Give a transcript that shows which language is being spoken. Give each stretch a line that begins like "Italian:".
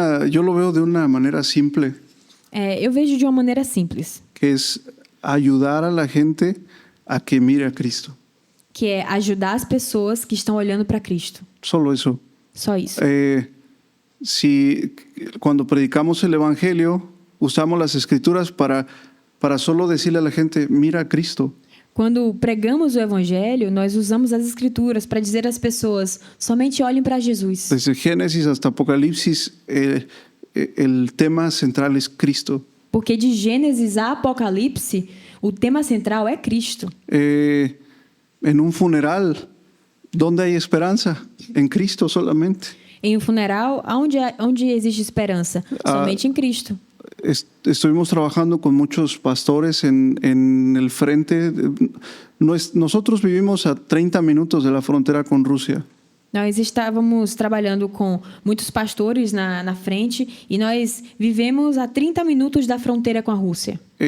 Spanish: Yo lo veo de una manera simple,
Portuguese: Eu vejo de uma maneira simples,
Spanish: que es ayudar a la gente a que mire a Cristo.
Portuguese: que é ajudar as pessoas que estão olhando para Cristo.
Spanish: Solo eso.
Portuguese: Só isso.
Spanish: Si cuando predicamos el Evangelio, usamos las Escrituras para solo decirle a la gente, mira a Cristo.
Portuguese: Quando pregamos o evangelho, nós usamos as escrituras para dizer às pessoas, somente olhem para Jesus.
Spanish: Desde Génesis hasta Apocalipsis, el tema central es Cristo.
Portuguese: Porque de Gênesis a Apocalipse, o tema central é Cristo.
Spanish: En un funeral, ¿dónde hay esperanza? En Cristo solamente.
Portuguese: Em um funeral, onde existe esperança? Somente em Cristo.
Spanish: Estuvimos trabajando con muchos pastores en el frente. Nosotros vivimos a 30 minutos de la frontera con Rusia.
Portuguese: Nós estávamos trabalhando com muitos pastores na frente e nós vivemos a 30 minutos da fronteira com a Rússia.